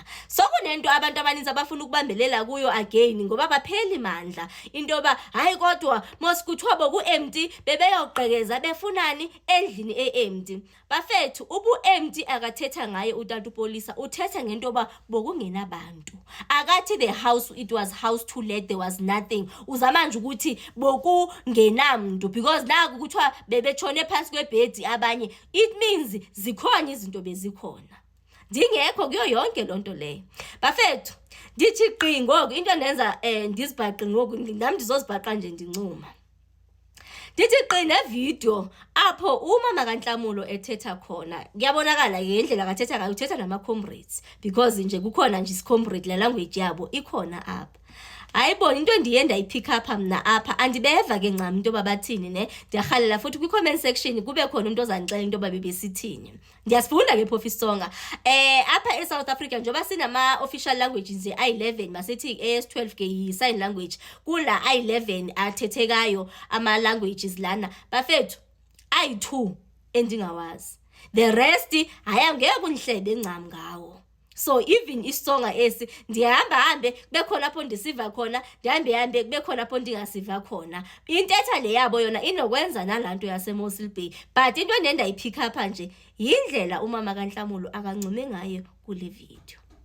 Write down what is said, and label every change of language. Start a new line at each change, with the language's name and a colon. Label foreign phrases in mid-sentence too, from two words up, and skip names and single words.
Xhosa: So kunento abantu abaninzi abafuna ukubambelela kuyo again ngoba bapheli mandla into yoba hayi kodwa mosikuthiwa boku-empty bebeyoqhekeza befunani endlini e-empty. Bafethu ubu-empty akathetha ngaye utata uPolisa, uthetha ngento yoba bokungenabantu.
English: Akathi the house, it was house to let, there was nothing.
Xhosa: Uzama nje ukuthi bokungenamntu because naku kuthiwa bebetshone phansi kwebhedi abanye,
English: it means
Xhosa: zikhona izinto bezikhona. Ndingekho kuyo yonke lonto leyo. Bafethu, ndithi qi ngoku into nenza ndizibhaqe ngoku ngami ndizozibhaqa nje ndincuma. Ndithi qi nevideo apho umama kaNhlamulo ethetha khona. Kuyabonakala ngendlela akathetha ngayo, uthetha nama comrades because nje kukhona nje isicomrade la language yabo ikhona apha. Ayibona into endiye ndayipick up mna apha andibeva ke ncam into babathini ne ndiyarhalela futhi kwi
English: comment section
Xhosa: kube khona umuntu ozanixela into babebesithini. Ndiyasifunda ke phofu isonga apha eSouth Africa njoba sinama
English: official languages
Xhosa: ayi11 masithi AS12 ke yi
English: sign language
Xhosa: kula ayi11 athethekayo ama languages lana bafethu ayi2 endingawazi,
English: the rest
Xhosa: haya ngeke unihlebe ncam ngawo. So even isonga esi ndihamba kube khona apho ndisiva khona, ndihambe kube khona apho ndingasiva khona. Intetha le yabo yona inokwenza nalanto yaseMossel Bay, but into endenda ipick up nje yindlela umama kaNhlamulo akancume ngayo kule video.